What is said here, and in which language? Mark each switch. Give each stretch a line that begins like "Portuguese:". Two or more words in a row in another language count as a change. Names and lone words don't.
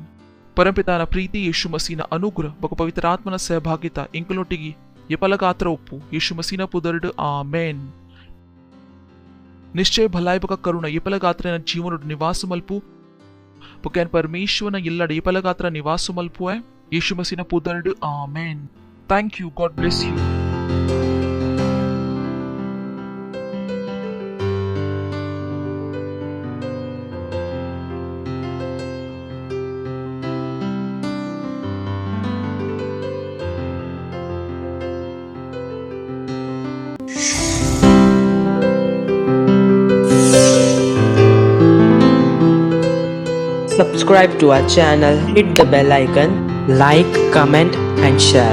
Tulu: ಪರಂಪಿತಾನ ಪ್ರೀತಿ ಯೇಸು ಮಸೀನ ಅನುಗ್ರಹ ಬಕ ಪವಿತ್ರ ಆತ್ಮನ ಸಹಭಾಗಿತ ಇಂಕಲೊಟ್ಟಿಗೆ ಎಪಲಗಾತ್ರ ಒಪ್ಪು ಯೇಸು ಮಸೀನ ಪುದರಡು ಆಮೆನ್. ನಿಶ್ಚಯ ಭಲಾಯ್ ಬಕ ಕರುಣ ಎಪಲಗಾತ್ರನ ಜೀವನ ನಿವಾಸ ಮಲ್ಪು ಬೊಕ್ಯಾನ್ ಪರಮೇಶ್ವರನ ಎಲ್ಲಡ ಏಪಲಗಾತ್ರ ನಿವಾಸ ಮಲ್ಪುವೆ ಯೇಸು ಮಸೀನ ಪುದರಡು ಆಮೆನ್.
English: thank you. God bless you. Subscribe to our channel, hit the bell icon, like, comment and share.